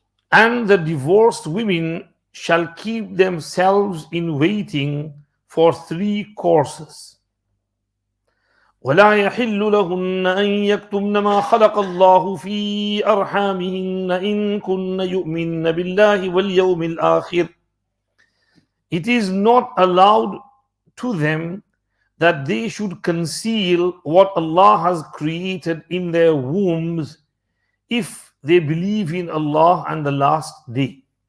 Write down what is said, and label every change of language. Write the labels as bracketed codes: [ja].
[en] And the divorced women shall keep themselves in waiting for 3 courses. [ar] ولا يحل لهن أن يكتمن ما خلق الله في أرحامهن إن كن يؤمن بالله واليوم الآخر. [en] It is not allowed to them that they should conceal what Allah has created in their wombs if they believe in Allah and the last day.